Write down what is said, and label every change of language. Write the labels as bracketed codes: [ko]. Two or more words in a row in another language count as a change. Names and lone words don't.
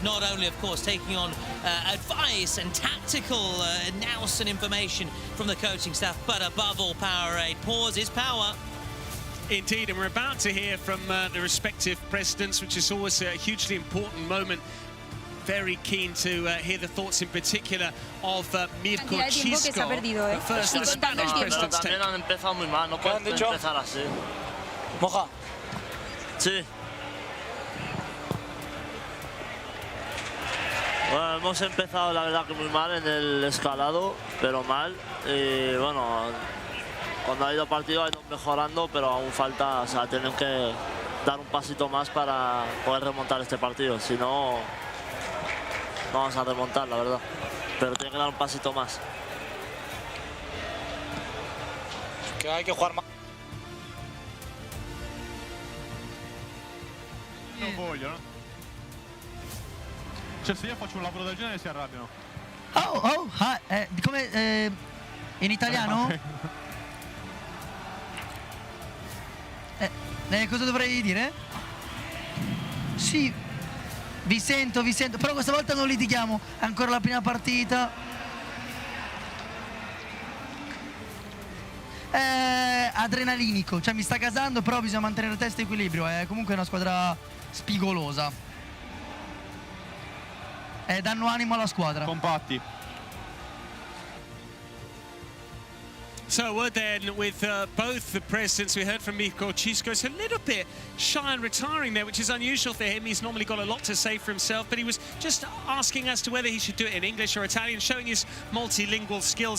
[en] Not only, of course, taking on advice and tactical nous and information from the coaching staff, but above all, Powerade. Pause is power. Indeed, and we're about to hear from the respective presidents, which is always a hugely important moment. Very keen to hear the thoughts in particular of Mirko Chisco, the first the Spanish president's take. [es] Han empezado muy mal, no pueden empezar así. Moja. Sí. Bueno, hemos empezado la verdad que muy mal en el escalado, pero mal. Y bueno, cuando ha ido partido ha ido mejorando, pero aún falta, o sea, tienen que dar un pasito más para poder remontar este partido. Si no, no vamos a remontar, la verdad. Pero tienen que dar un pasito más. Que hay que jugar más. [it] Non voglio, no? Cioè, se io faccio un lavoro del genere si arrabbiano. Come in italiano? Cosa dovrei dire? Sì, vi sento, però questa volta non litighiamo, è ancora la prima partita. È adrenalinico, cioè mi sta gasando, però bisogna mantenere testa e equilibrio, è comunque una squadra spigolosa. Danno animo alla squadra. Compatti. [en] So we're then with both the presidents. We heard from Mirko Chisco. It's a little bit shy and retiring there, which is unusual for him. He's normally got a lot to say for himself, but he was just asking as to whether he should do it in English or Italian, showing his multilingual skills.